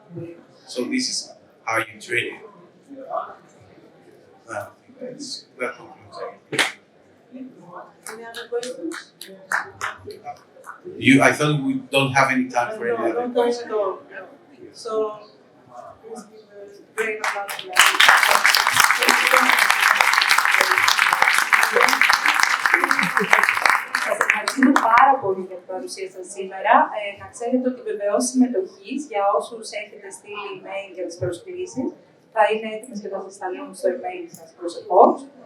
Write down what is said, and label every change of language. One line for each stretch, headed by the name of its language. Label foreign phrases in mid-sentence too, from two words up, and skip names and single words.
English: So this is how you treat it. I think that concludes everything. Any other questions? I thought we don't have any time for any other questions. No. So, please give a great applause to Larry.
Greek: Σας ευχαριστούμε πάρα πολύ για την παρουσία σας σήμερα. Να ξέρετε ότι οι βεβαιώσεις συμμετοχής για όσους έχετε στείλει email για τις προσκλήσεις θα είναι έτοιμες και θα σας σταλούν στο email σας προσεχώς.